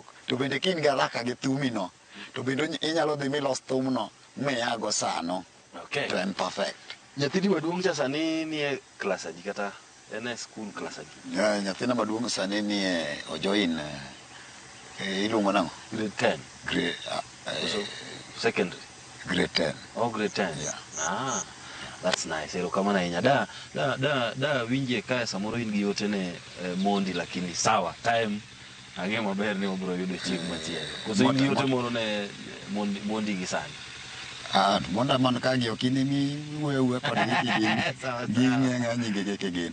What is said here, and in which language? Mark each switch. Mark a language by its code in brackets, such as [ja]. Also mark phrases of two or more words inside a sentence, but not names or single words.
[luo] To bende kin garaka gi thumino, to bende inyalo dhi milos thumno miyago sano. Okay. To en perfect. Nyathini maduong' cha sani ni e klas adi kata en e school klas adi? Nyathina maduong' sani ni ojoin iluongo nang'o? [en] Grade 10. Secondary. Grade 10. Oh, grade 10. Yeah. That's nice. [luo] Erokamano ahinya. Da winje ka samoro in gi yote ne mondi lakini sawa. Time ang'e maber ni obro yudo chieng' machielo. Koso in gi yote moro ne mondi gi sani. Monda man ka gi okini mi wuoyo kod gi ng'eny gi gin.